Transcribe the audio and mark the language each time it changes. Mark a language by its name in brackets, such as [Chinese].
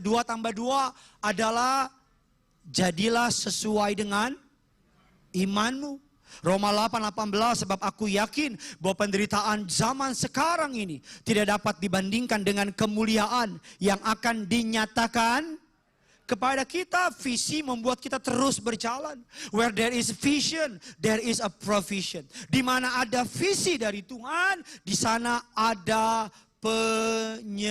[Indonesian] 2 tambah 2 adalah jadilah sesuai dengan imanmu. Roma 8:18, sebab aku yakin bahwa penderitaan zaman sekarang ini tidak dapat dibandingkan dengan kemuliaan yang akan dinyatakan kepada kita. Visi membuat kita terus berjalan. [English] Where there is vision, there is a provision. [Indonesian] Di mana ada visi dari Tuhan, di sana ada penyediaan.